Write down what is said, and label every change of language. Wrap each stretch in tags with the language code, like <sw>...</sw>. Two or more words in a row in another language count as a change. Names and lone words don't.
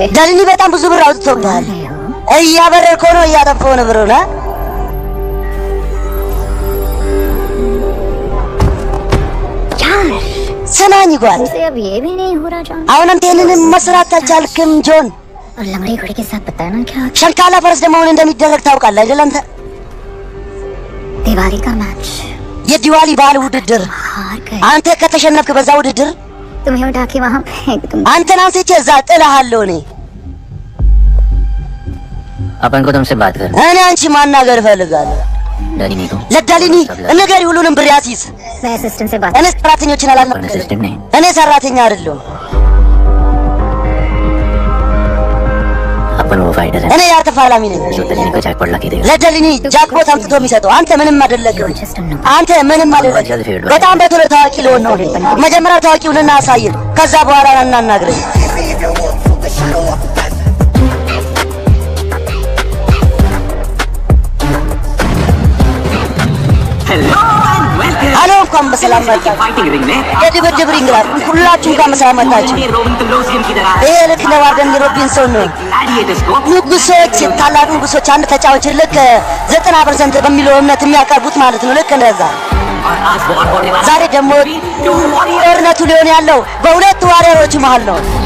<am>दलिनी በጣም ብዙ ብር አውጥቶብሃል። እያበረርኩ ነው እያጠፋሁ ነው ብሩን። ሰማኝ ጓል</am> <hi>अब ये भी नहीं हो रहा जॉन।</hi> <am>አሁን አንተ ይሄንን መስራት አልቻልክም ጆን።</am> <hi>और लंगड़ी घोड़े के साथ बताना क्या?</hi> <am>ሸንካላ ፈረስ ደግሞ ምን እንደሚደረግ ታውቃለህ አይደል አንተ?</am> <hi>दिवाली का मैच</hi> <am>የዲዋሊ በዓል ውድድር</am> <hi>हार गए।</hi> <am>አንተ ከተሸነፍክ በዛ ውድድር</am> <hi>तुम्हें उठा के वहां फेंक दूंगा।</hi> <am>አንተን አንስቼ እዛ ጥልሃለሁ እኔ።</am> <hi>अपन को तुमसे बात कर।</hi> <am>እኔ አንቺ ማናገር እፈልጋለሁ።</am> <hi>डालिनी को</hi> <am>ለዳሊኒ ንገሪ ሁሉንም ብር ያሲዝ።</am> <hi>मैं असिस्टेंट से बात</hi> <am>እኔ ሰራተኞችን አላናግርም።</am> <hi>असिस्टेंट नहीं</hi> <am>እኔ ሰራተኛ አይደለሁም።</am> <hi>पर वो फाइटर है</hi> <am>እኔ ያ ተፋላሚ ነኝ</am> <hi>जो दलिनी को जैकपॉट ला के देगा</hi> <am>ለደልኒ ጃክፖት አምጥቶ የሚሰጠው አንተ ምንም አይደለህም አንተ ምንም አይደለህም በጣም በቶሎ ታዋቂ ልሆን ነው መጀመሪያ ታዋቂውንና አሳየን ከዛ በኋላ እናናግረኝ አሎ እንኳን በሰላም መጣችሁ የድብድብ ሪንግ ላይ ሁላችሁም ጋር በሰላም መጣችሁ ይሄ ልክ ነው አርደን ሮቢንሶን ነው ንጉሶች ታላቅ ንጉሶች አንድ ተጫዋች ልክ 90% በሚለው እምነት የሚያቀርቡት ማለት ነው ልክ እንደዛ ዛሬ ደግሞ ጦርነቱ ሊሆን ያለው በሁለት ዋሪያሮች መሃል ነው</am>